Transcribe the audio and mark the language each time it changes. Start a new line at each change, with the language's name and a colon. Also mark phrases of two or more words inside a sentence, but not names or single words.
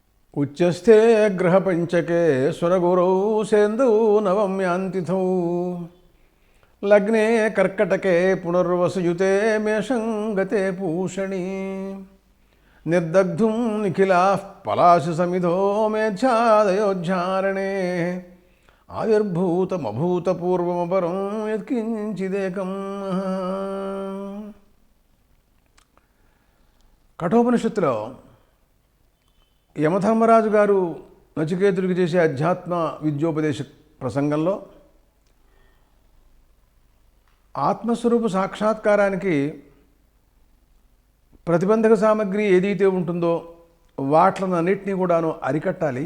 Sanskrit: उच्चस्थे ग्रहपञ्चके सुरगुरौ सेन्दौ नवम्यांतिथौ लग्ने कर्कटके पुनर्वसुयुते मेषं गते पूषणी निर्दग्धुं निखिलाः पलाशसमिधो मेध्यादयोज्झारणे आविर्भूतमभूतपूर्वमपरं यत्किञ्चिदेकम्।
Telugu: కఠోపనిషత్తులో యమధర్మరాజు గారు నచికేతుడికి చేసే అధ్యాత్మ విద్యోపదేశ ప్రసంగంలో ఆత్మస్వరూప సాక్షాత్కారానికి ప్రతిబంధక సామగ్రి ఏదైతే ఉంటుందో వాట్లనన్నిటినీ కూడాను అరికట్టాలి.